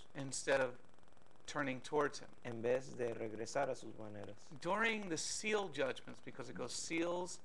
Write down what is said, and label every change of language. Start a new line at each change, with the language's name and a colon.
English: Instead of turning towards Him.
Spanish: en vez de regresar a sus maneras.
English: During the seal judgments, because it goes seals,